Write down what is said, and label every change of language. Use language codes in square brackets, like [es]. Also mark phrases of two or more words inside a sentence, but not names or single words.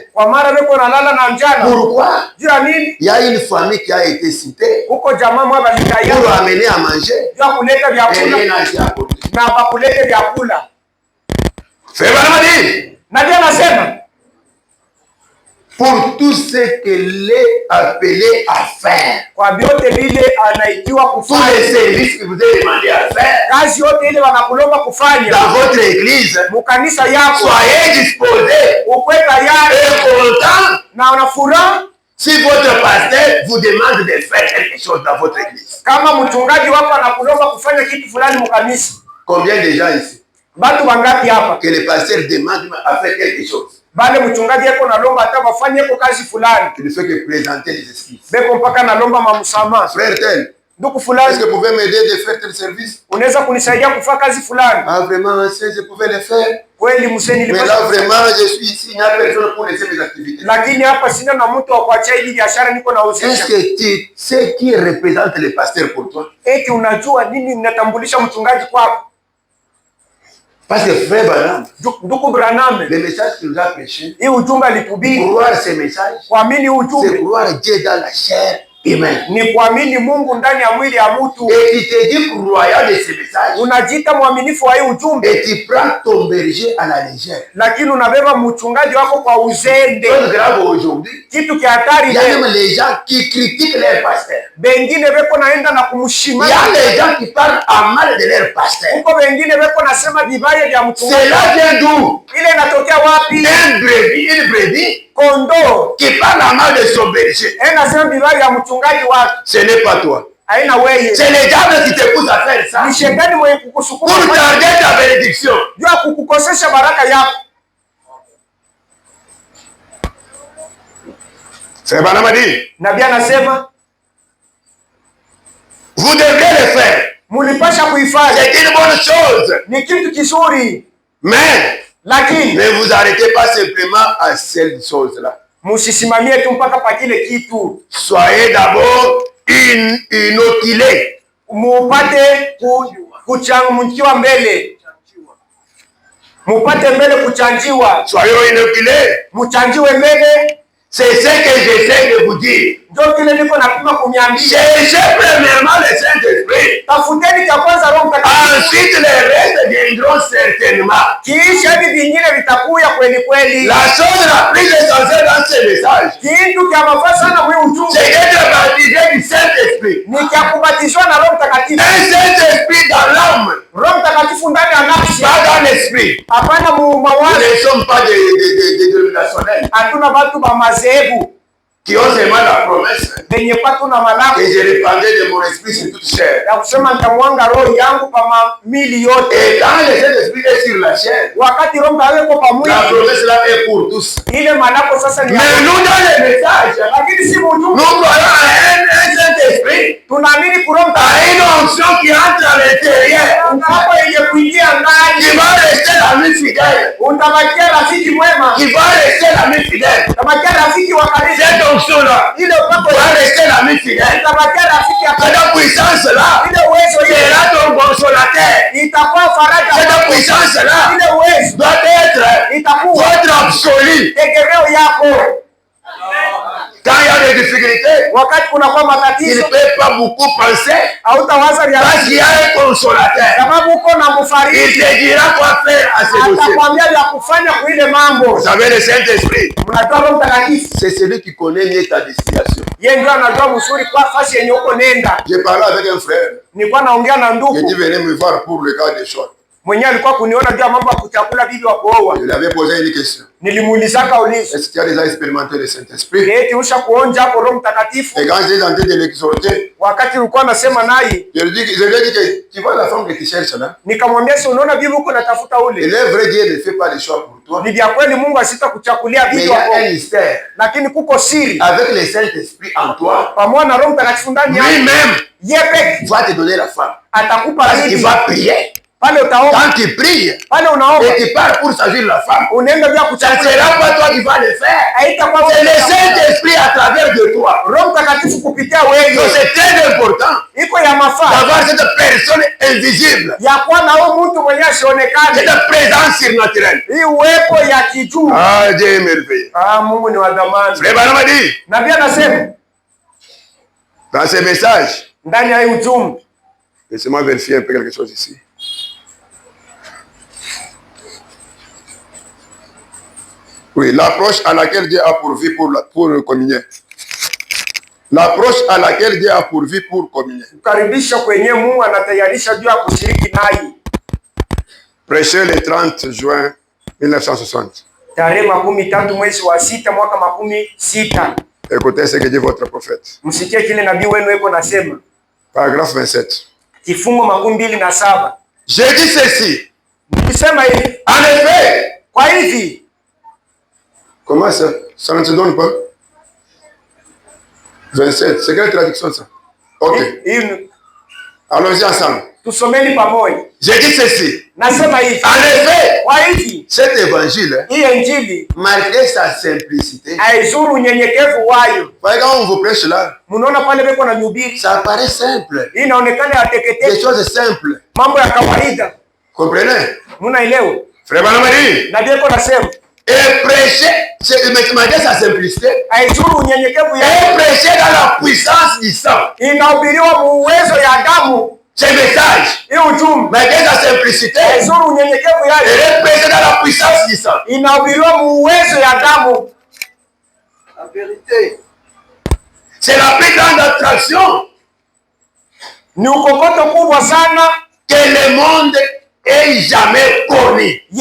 [sw] kwa mara beko nalala na njala. [fr] Pourquoi? [sw] Juu ya nini? [fr] Il y a une famille qui a été citée [sw] Huko jamaa mwa balikaya [fr] pour amener à manger [sw] juu ya kuleta [fr] et [sw] vyakula [fr] rien n'a été apporté. [sw] na bakulete vyakula. [fr] Frère Branham dit, [sw] Nabii anasema [fr] pour tout ce qu'il est appelé à faire, [sw] kwa vyote vile anaitiwa [fr] tous les [sw] kufanya, [fr] services que vous avez demandé à faire [sw] kazi yote ile wanakulomba kufanya [fr] dans votre église, [sw] mukanisa yako, [fr] soyez disposés [sw] ukwe tayari [fr] et contents [sw] na una furaha. [fr] si votre pasteur vous demande de faire quelque chose dans votre église. [sw] Kama mchungaji wako anakulomba kufanya kitu fulani mukanisa, [fr] Combien de gens ici, [sw] Batu bangapi hapa? [fr] Que le pasteur demande à faire quelque chose. [sw] Bale mchungaji yako nalomba hata bafanye yako kazi fulani. [fr] Il ne fait que présenter les excuses. [sw] Beko mpaka nalomba mamsamaha. [fr] Frère tel. [sw] Ndugu fulani. [fr] Est-ce que vous pouvez m'aider de faire tel service? [sw] Unaweza kunisaidia kufanya kazi fulani? [fr] Ah vraiment, je pouvais le faire. [sw] Kweli mseni [fr] Mais là vraiment, je suis ici, il n'y a personne pour laisser mes activités. [sw] Lakini hapa sina na mtu wa kuachia hili biashara niko na uzisha. [fr] Est-ce que tu sais qui représente le pasteur pour toi? [sw] Eti unajua nini ninatambulisha mchungaji kwako? [fr] Parce que frère Branham, [sw] ndugu Branham, [fr] le message qu'il nous a prêché, [sw] hii ujumbe alihubiri, [fr] croire ce message, [sw] kuamini ujumbe, [fr] c'est croire Dieu dans la chair humaine. [sw] Ni kuamini Mungu ndani ya mwili ya mtu. [fr] Et tu te dis croyant de ce message. [sw] Unajiita mwaminifu wa hii ujumbe. [fr] Et tu prends ton berger à la légère. [sw] Lakini unabeba mchungaji wako kwa uzembe. [fr] C'est grave aujourd'hui. [sw] Kitu kia hatari. [fr] Il y a même les gens qui critiquent leur pasteur. [sw] Bengine beko naenda na kumshima. [fr] Il y a des gens qui parlent en mal de leur pasteur. [sw] Uko bengine beko nasema vibaya vya mchungaji. [fr] Cela vient d'où? [sw] Ile inatokea wapi? [fr] Une brebis [sw] kondoo [fr] qui parle en mal de son berger. [sw] Nasema vibaya vya mchungaji wake. [fr] Ce n'est pas toi. [sw] Haina wewe. [fr] C'est le diable qui te pousse à faire ça. [sw] Ni shetani mwenye kukusukuma [fr] pour tarder ta bénédiction. [sw] Jua kukukosesha baraka yako. [fr] C'est Branham a dit. [sw] Nabii anasema [fr] vous devrez le faire. [sw] Mulipasha kuifanya. [fr] C'est une bonne chose. [sw] Ni kitu kizuri. [fr] Mais [sw] lakini [fr] ne vous arrêtez pas simplement à cette chose-là. [sw] Musisimamie tu mpaka pa kile kitu. [fr] Soyez d'abord inoculés. [sw] Mupate kuchangiwa mbele. Mupate mbele kuchanjiwa. [fr] Soyez inoculés. [sw] Muchanjiwe mbele. [fr] C'est ce que j'essaie de vous dire. [sw] Ndio kile niko napima kuniambia. [fr] Cherchez premièrement le Saint-Esprit. [sw] Tafuteni cha kwanza Roho Mtakatifu. [fr] Ensuite les restes viendront certainement. [sw] Kisha hivi vingine vitakuja kweli kweli. [fr] La chose la plus essentielle dans ce message, [sw] kitu cha mafaa sana mwe ujumbe, [fr] c'est d'être baptisé du Saint-Esprit. [sw] Ni cha kubatizwa na Roho Mtakatifu. [fr] Un Saint-Esprit dans l'âme. [sw] Roho Mtakatifu ndani ya nafsi. [fr] Pas dans l'esprit. [sw] Hapana mawazo. [fr] Nous ne sommes pas des dénominationnels. [sw] Hatuna watu ba madhehebu [fr] qui ont seulement la promesse [sw] benye patu na malako [fr] que je répandrai de mon esprit sur toute chair. [sw] Ya kusema nitamwanga roho yangu pa mili yote. [fr] Et quand le Saint-Esprit est sur la chair, [sw] wakati Roho Mtakatifu pa mwili, [fr] la promesse là est pour tous. [sw] Ile malako sasa ni. [fr] Mais nous dans le message, [sw] lakini si ujumbe. [fr] Nous croyons à un Saint-Esprit. [sw] Tunaamini kwa Roho [fr] à une onction qui entre à l'intérieur. [sw] Hapo yenye kuingia ndani. [fr] Qui va rester l'ami fidèle. [sw] Utabakia rafiki mwema. [fr] Qui va rester l'ami fidèle. [sw] Utabakia rafiki wa karibu. [fr] Cette onction là. [sw] Ile upako [fr] va rester l'ami fidèle. [sw] Utabakia rafiki ya karibu. [fr] Cette puissance là. [sw] Ile uwezo [fr] sera ton consolateur. [sw] Itakuwa faraja. [fr] Cette puissance là. [sw] Ile uwezo [fr] doit être votre absolu. [sw] Tegemeo yako. [fr] Quand il y a des difficultés, [sw] wakati kuna kwa matatizo, [fr] il ne peut pas beaucoup penser. [sw] Hautawaza vya [fr] parce qu'il y a un consolateur. [sw] Sababu uko na mfariji. [fr] Il te dira quoi faire à ce dossier. [sw] Atakwambia vya kufanya kwa ile mambo. [fr] Vous savez le Saint-Esprit. [sw] Mnatoa Roho Mtakatifu. [fr] C'est celui qui connaît mieux ta destination. [sw] Yeye ndio anajua mzuri kwa fasi yenye uko nenda. [fr] J'ai parlé avec un frère. [sw] Nilikuwa naongea na ndugu. [fr] Qui venait me voir pour le cas des choses. [sw] Mwenyewe alikuwa kuniona juu ya mambo ya kuchakula bibi wa kuoa. [fr] Je lui avais posé une question. [sw] Nilimuulizaka ulizo. [fr] Est-ce que tu as déjà expérimenté le Saint-Esprit? [sw] Eti usha kuonja hapo Roho Mtakatifu. [fr] Et quand j'étais en train de l'exhorter, [sw] wakati ulikuwa nasema naye, [fr] je lui ai dit que tu vois la femme que tu cherches là. [sw] Nikamwambia si unaona bibi uko natafuta ule. [fr] Et le vrai Dieu ne fait pas les choix pour toi. [sw] Ni vya kweli Mungu asita kuchakulia bibi wako. [fr] Mais il y a un mystère. [sw] Lakini kuko siri. [fr] Avec le Saint-Esprit en toi. [sw] Pamoja na Roho Mtakatifu ndani yako. [fr] Lui-même. [sw] Yeye [fr] va te donner la femme. [sw] Atakupa [fr] parce qu'il va prier. [sw] Pale utaomba. [fr] Quand tu pries, et tu pars pour s'agir la femme, [sw] unaenda vya [fr] ça ne sera pas toi qui vas le faire. C'est le Saint-Esprit à travers de toi. [sw] Roho Mtakatifu kupitia wewe. [fr] Donc c'est très important [sw] iko ya mafaa [fr] d'avoir cette personne invisible. [sw] Ya kuwa na huyo mtu mwenye asionekane. [fr] Cette présence surnaturelle. [sw] Hii uwepo ya kijuu. [fr] Ah, Dieu est merveilleux. [sw] Ah, Mungu ni wa dhamani. [fr] Frère Branham a dit. [sw] Nabii anasema [fr] dans ce message, [sw] ndani ya ujumbe. [fr] Laissez-moi vérifier un peu quelque chose ici. Oui, l'approche à laquelle Dieu a pourvu pour communier. L'approche à laquelle Dieu a pourvu pour communier. [sw] Kukaribisha kwenye Mungu anatayarisha juu ya kushiriki naye. [fr] Prêché le 30 juin 1960. [sw] Tarehe 13 mwezi wa 6 mwaka 16. [fr] Écoutez ce que dit votre prophète. [sw] Msikie kile nabii wenu yuko nasema. [fr] Paragraphe 27. [sw] Kifungo 27. [fr] Je dis ceci. [sw] Nilisema hivi. [fr] En effet. [sw] Kwa hivi. [fr] Comment ça? Ça ne se donne pas? 27. C'est quelle traduction ça? Ok. Allons-y ensemble. [sw] Tusomeni pamoja. [fr] J'ai dit ceci. [sw] Nasema hivi. [fr] En effet. [sw] Kwa hivi. [fr] Cet évangile. [sw] Hii injili. [fr] Malgré sa simplicité. [sw] Haizuru unyenyekevu wayo. [fr] Voyez quand on vous prêche là. [sw] Munaona pale beko na nyubiri. [fr] Ça paraît simple. [sw] Hii inaonekana ya teketeke. [fr] Des choses simples. [sw] Mambo ya kawaida. [fr] Comprenez? [sw] Munaelewa? [fr] Frère Banamari. [sw] Na Biblia inasema. [fr] Et prêcher, malgré sa simplicité. [sw] Haizuru unyenyekevu [fr] Et [sw] yake. [fr] prêcher dans la puissance du sang. [sw] Inahubiriwa muwezo ya damu. [fr] Ce message, malgré sa simplicité, et prêché dans la puissance du sang. La vérité. C'est la plus grande attraction que le monde ait jamais connue.